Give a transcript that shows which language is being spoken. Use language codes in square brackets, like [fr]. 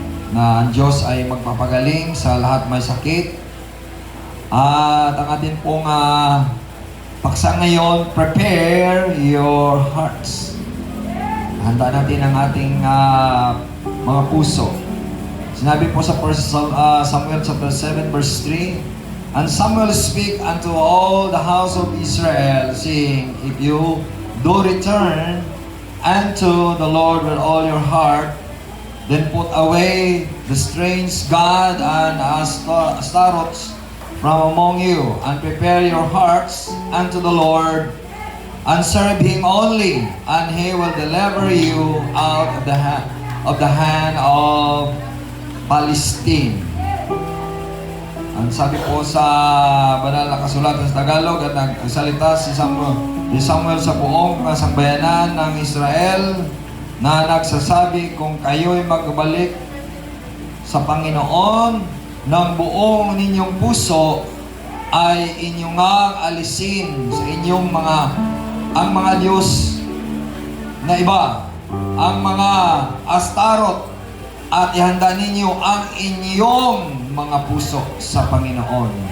[tl] Na ang Diyos ay magpapagaling sa lahat may sakit. At ang atin pong paksa ngayon, [en] prepare your hearts. [tl] Handa natin ang ating mga puso. Sinabi po sa [en] 1 Samuel chapter 7 verse 3, "And Samuel speak unto all the house of Israel, saying, If you do return unto the Lord with all your heart, then put away the strange god and Astaroths from among you, and prepare your hearts unto the Lord, and serve Him only, and He will deliver you out of the hand of Palestine." [tl] Ang sabi po sa banal na kasulatan sa Tagalog at nagsalita si Samuel sa buong kasangbayanan ng Israel na nagsasabi, kung kayo'y magbalik sa Panginoon ng buong ninyong puso, ay inyong alisin sa inyong ang mga Diyos na iba, ang mga Astaroth, at ihanda ninyo ang inyong mga puso sa Panginoon.